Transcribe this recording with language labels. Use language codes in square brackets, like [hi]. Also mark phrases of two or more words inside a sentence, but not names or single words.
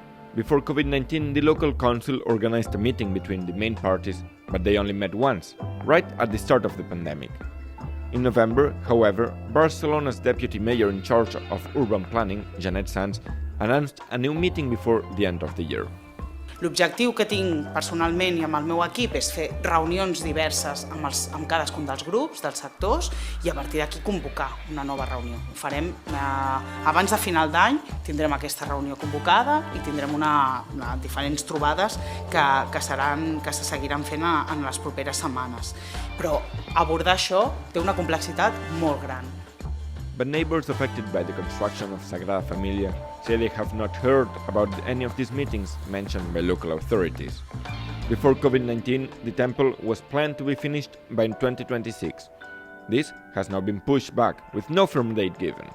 [en] Before COVID-19, the local council organized a meeting between the main parties, but they only met once, right at the start of the pandemic. In November, however, Barcelona's deputy mayor in charge of urban planning, Janet Sanz, announced a new meeting before the end of the year. [ca] L'objectiu que tinc personalment i amb el meu equip és fer reunions diverses amb cadascun dels grups, dels sectors, i a partir d'aquí convocar una nova reunió. Ho farem abans de final d'any, tindrem aquesta reunió convocada i tindrem diferents trobades que se seguiran fent en les properes setmanes. Però abordar això té una complexitat molt gran. [en] But neighbors affected by the construction of Sagrada Família say they have not heard about any of these meetings mentioned by local authorities. Before COVID-19, the temple was planned to be finished by 2026. This has now been pushed back, with no firm date given.